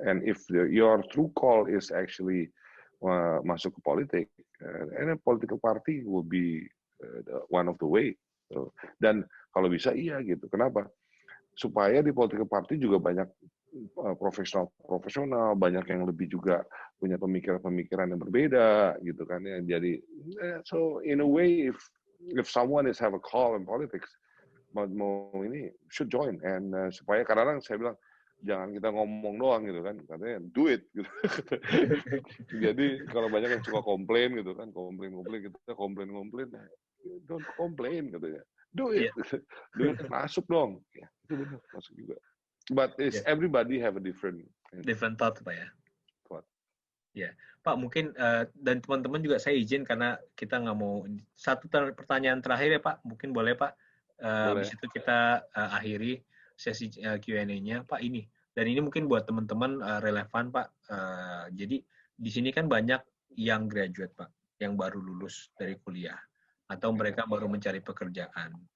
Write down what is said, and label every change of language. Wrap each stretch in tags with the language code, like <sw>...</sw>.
<en>And if your true call is actually</en> <id>masuk ke politik,</id> <en>and a political party will be one of the way.</en> <id>So, dan kalau bisa iya gitu. Kenapa? Supaya di political party juga banyak profesional, banyak yang lebih juga punya pemikiran-pemikiran yang berbeda gitu kan ya. Jadi</id> <en>so in a way if someone is have a call in politics,</en> <id>mau ini</id> <en>should join, and</en> <id>supaya kadang-kadang saya bilang jangan kita ngomong doang gitu kan, katanya</id> <en>do it</en> <id>gitu. Jadi kalau banyak yang suka komplain gitu kan, komplain kita komplain,</id> <en>don't complain</en> <id>katanya,</id> <en>do it, do it,</en> <id>masuk dong, ya itu benar masuk juga.</id> <en>But it's everybody have a different thought</en> <id>Pak ya.</id> <en>Thought.</en> <id>Ya, Pak mungkin dan teman-teman juga saya izin karena kita nggak mau satu pertanyaan terakhir ya Pak, mungkin boleh Pak. Habis itu kita akhiri sesi Q&A-nya Pak ini. Dan ini mungkin buat teman-teman relevan Pak. Jadi di sini kan banyak yang graduate Pak, yang baru lulus dari kuliah atau mereka baru mencari pekerjaan.</id>